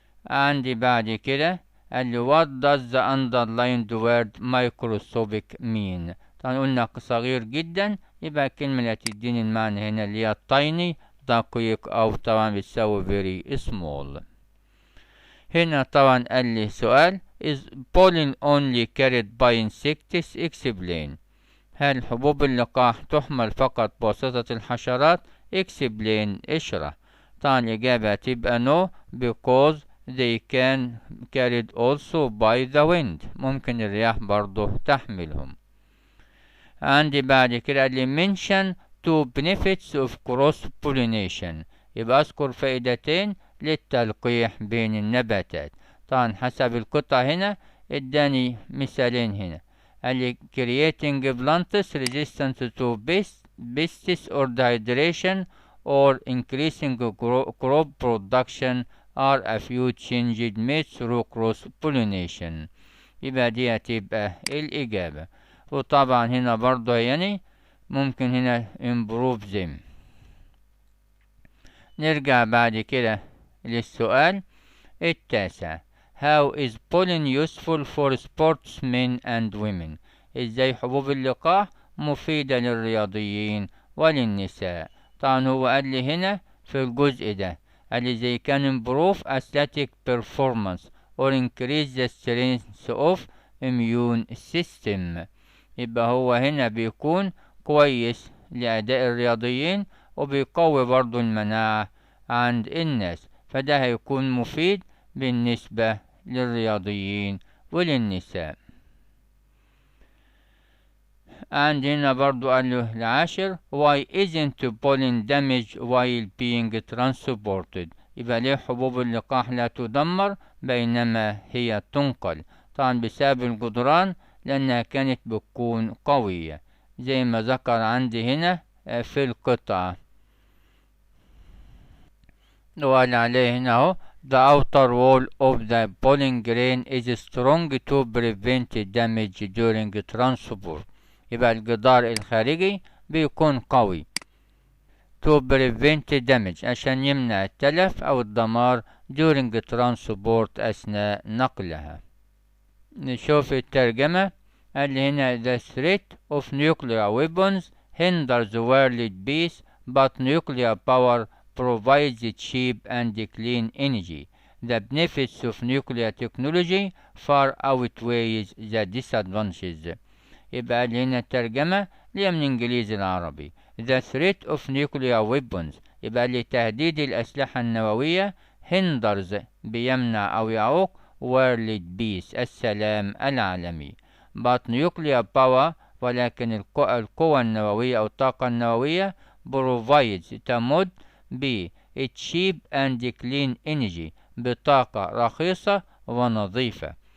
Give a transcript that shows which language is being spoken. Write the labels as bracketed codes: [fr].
[ar] عندي بعد كده قال لي [en] what does the underlined word microscopic mean [ar] طبعا قلنا صغير جدا يبقى الكلمة اللي هتديني المعنى هنا اللي هي tiny دقيق أو طبعا بتساوي [en] very small. [ar] هنا طبعا قال لي سؤال [en] is pollen only carried by insects explain [ar] هل حبوب اللقاح تحمل فقط بواسطة الحشرات explain اشرح. طبعا الإجابة تبقى [en] no because they can carried also by the wind [ar] ممكن الرياح برضه تحملهم. عندي بعد كده اللي [en] mention two benefits of cross pollination [ar] يبقى أذكر فائدتين للتلقيح بين النباتات. طبعا حسب القطعة هنا اداني مثالين هنا قال لي [en] creating plants resistant to pests or dehydration or increasing crop production are a few changed made through cross pollination. [ar] يبقى دي هتبقى الإجابة. وطبعا هنا برضه يعني ممكن هنا [en] improve them. [ar] نرجع بعد كده للسؤال التاسع. [en] How is pollen useful for sportsmen and women؟ [ar] ازاي حبوب اللقاح مفيدة للرياضيين وللنساء؟ طبعا هو قال لي [en] هنا في الجزء ده قال لي they can improve athletic performance or increase the strength of immune system. [ar] يبقى هو هنا بيكون كويس لأداء الرياضيين وبيقوي برضو المناعة عند الناس، فده هيكون مفيد بالنسبة للرياضيين وللنساء. عندنا برضو قال له العاشر [en] why isn't pollen damaged while being transported؟ [ar] يبقى ليه حبوب اللقاح لا تدمر بينما هي تنقل؟ طبعا بسبب الجدران لأنها كانت بتكون قوية زي ما ذكر عندي هنا في القطعة. وقال عليه هنا اهو [en] the outer wall of the pollen grain is strong to prevent damage during transport. [ar] يبقى الجدار الخارجي بيكون قوي [en] to prevent damage [ar] عشان يمنع التلف أو الدمار [en] during transport [ar] أثناء نقلها. نشوف الترجمة. قال هنا [en] the threat of nuclear weapons hinders world peace but nuclear power provides cheap and clean energy. The benefits of nuclear technology far outweighs the disadvantages. [ar] يبقى هنا الترجمة اللي من الإنجليزي العربي. [en] The threat of nuclear weapons [ar] يبقى لتهديد الأسلحة النووية hinders بيمنع أو يعوق [en] world peace [ar] السلام العالمي. [en] But nuclear power [ar] ولكن القوى النووية أو الطاقة النووية provides تمد ب [en] cheap and clean energy [ar] بطاقة رخيصة ونظيفة.